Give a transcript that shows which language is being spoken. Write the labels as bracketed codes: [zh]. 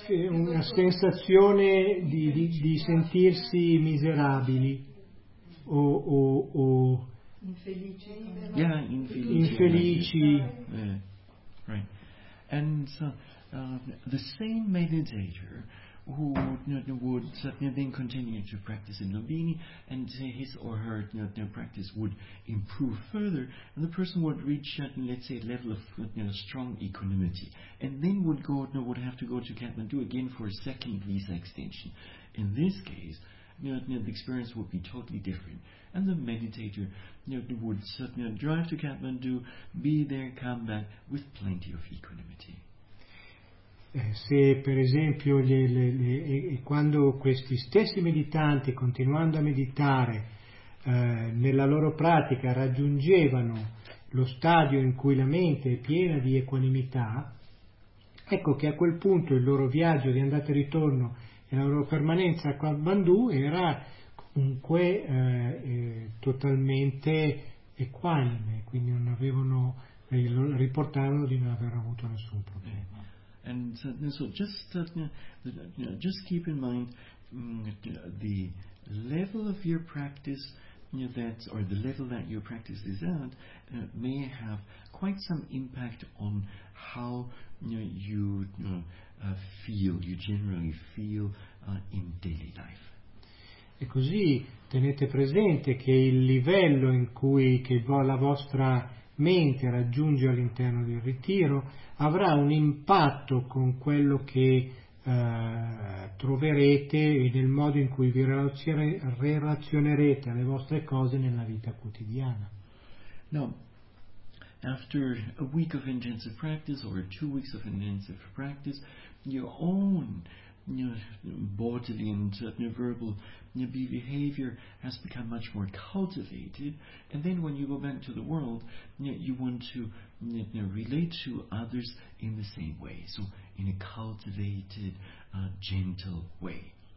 [it] una sensazione di sentirsi miserabili o infelici. Right. [en] And so the same meditator who would then continue to practice in Lumbini, and his or her practice would improve further, and the person would reach, let's say, a level of strong equanimity, and then would have to go to Kathmandu again for a second visa extension. In this case, the experience would be totally different, and the meditator would certainly drive to Kathmandu, be there, come back with plenty of equanimity. [it] Se per esempio quando questi stessi meditanti, continuando a meditare nella loro pratica, raggiungevano lo stadio in cui la mente è piena di equanimità, ecco che a quel punto il loro viaggio di andata e ritorno e la loro permanenza a Kathmandu era comunque totalmente equanime, quindi non avevano, riportavano di non aver avuto nessun problema. [en] And so just just keep in mind the level of your practice, that or the level that your practice is at, may have quite some impact on how you generally feel in daily life. [it] E così tenete presente che il livello in cui che la vostra mente raggiunge all'interno del ritiro avrà un impatto con quello che troverete nel modo in cui vi relazionerete alle vostre cose nella vita quotidiana. [en] Now, after a week of intensive practice or 2 weeks of intensive practice, your own bodily and verbal behavior has become much more cultivated, and then when you go back to the world, you want to relate to others in the same way, so in a cultivated, gentle way.